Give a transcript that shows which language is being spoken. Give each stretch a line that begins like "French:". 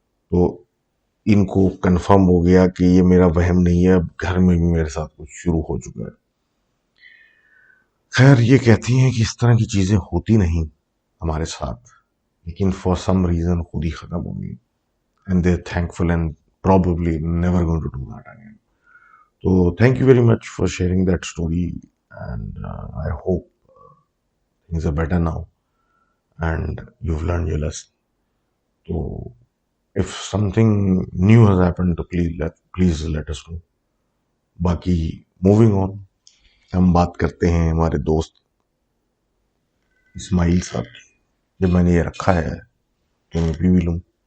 Hindi: तो इनको कंफर्म हो गया कि ये मेरा वहम नहीं है, अब घर में भी मेरे साथ कुछ शुरू हो चुका है। खैर, ये कहती हैं कि इस तरह की चीजें होती नहीं हमारे साथ, लेकिन
English: for some reason
Hindi: खुद ही खत्म हो गई,
English: And they thankful एंड probably never going to do that again. So thank you very much for sharing that story, and I hope things are better now and you've learned your lesson. So if something new has happened, to please let us know.
Hindi: बाकी moving on, हम बात करते हैं हमारे दोस्त इस्माइल साहब की। जब मैंने ये रखा है तो मैं पी भी लूँ।